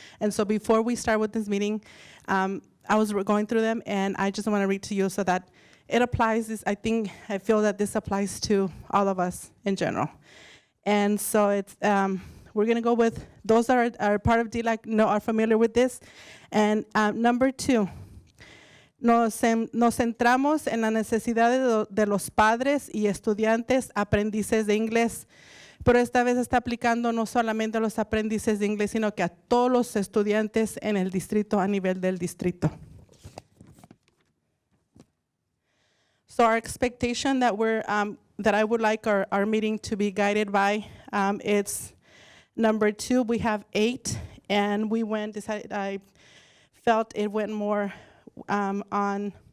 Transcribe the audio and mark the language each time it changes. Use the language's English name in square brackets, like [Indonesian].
[English] And so before we start with this meeting, I was going through them, and I just want to read to you so that it applies. I feel that this applies to all of us in general. And so it's we're going to go with those that are part of DLAC, are familiar with this. [Spanish] And number 2, nos centramos en la necesidad de los padres y estudiantes aprendices de inglés, pero esta vez está aplicando no solamente a los aprendices de inglés, sino que a todos los estudiantes en el distrito, a nivel del distrito. [English] So our expectation that that I would like our meeting to be guided by, it's number 2, we have 8, and I felt it went more on